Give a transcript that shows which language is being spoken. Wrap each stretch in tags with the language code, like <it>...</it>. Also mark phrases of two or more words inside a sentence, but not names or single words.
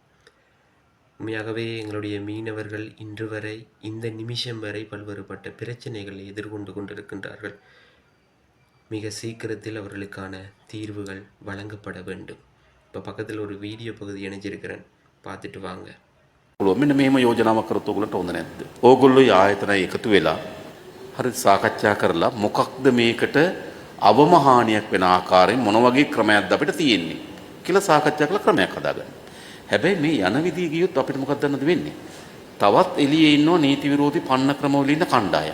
<ta>உண்மையாகவே எங்களுடைய மீனவர்கள் இன்று வரை, இந்த நிமிஷம் வரை பல்வேறுபட்ட பிரச்சனைகளை எதிர்கொண்டு கொண்டிருக்கின்றார்கள். மிக சீக்கிரத்தில் அவர்களுக்கான தீர்வுகள் வழங்கப்பட வேண்டும். இப்போ பக்கத்தில் ஒரு வீடியோ பகுதி இணைஞ்சிருக்கிறேன், பார்த்துட்டு வாங்க.</ta> <si>මෙන්න මෙහෙම යෝජනාවක් කරොත් ඔයගොල්ලන්ට හොඳ නැද්ද? ඕගොල්ලෝ ආයතන එකතු වෙලා හරි සාකච්ඡා කරලා මොකක්ද මේකට අවම හානියක් වෙන ආකාරයෙන් මොන වගේ ක්‍රමයක්ද අපිට තියෙන්නේ කියලා සාකච්ඡා කරලා ක්‍රමයක් හදාගන්න. හැබැයි මේ යන විදිය ගියොත් අපිට මොකක්ද දන්නද වෙන්නේ? තවත් එළියේ ඉන්නව නීති විරෝධී පන්න ක්‍රමවල ඉන්න කණ්ඩායම්.</si>